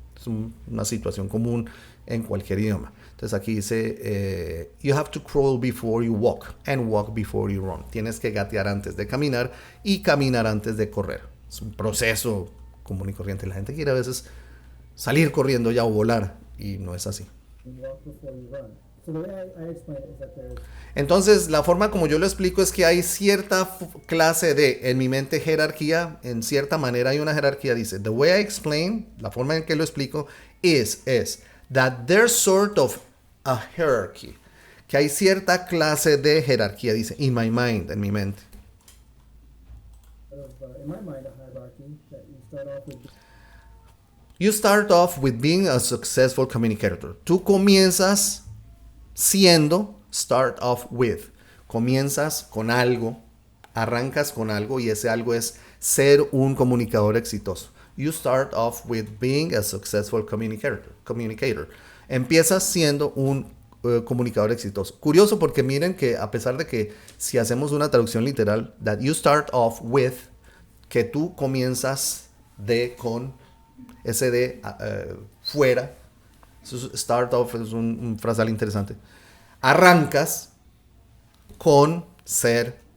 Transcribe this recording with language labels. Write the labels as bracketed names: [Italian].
[Spanish] Es una situación común en cualquier idioma. Entonces aquí dice, [English] you have to crawl before you walk and walk before you run. [Spanish] Tienes que gatear antes de caminar y caminar antes de correr. Es un proceso común y corriente. La gente quiere a veces salir corriendo ya o volar y no es así. [English] You walk before you run. So the way I explain it is that there's [Spanish] Entonces, la forma como yo lo explico es que hay cierta clase de, en mi mente, jerarquía. En cierta manera hay una jerarquía. Dice, [English] the way I explain, [Spanish] la forma en que lo explico, es [English] that there's sort of a hierarchy. [Spanish] Que hay cierta clase de jerarquía, dice, [English] in my mind, [Spanish] en mi mente. [English] sort of, in my mind, a hierarchy that you start off with. You start off with being a successful communicator. [Spanish] Tú comienzas siendo, [English] start off with. [Spanish] Comienzas con algo, arrancas con algo y ese algo es ser un comunicador exitoso. [English] You start off with being a successful communicator. [Spanish] Empiezas siendo un comunicador exitoso. Curioso porque miren que a pesar de que si hacemos una traducción literal, [English] that you start off with, [Spanish] que tú comienzas con ese de fuera. Start off es un frasal interesante. Arrancas con ser.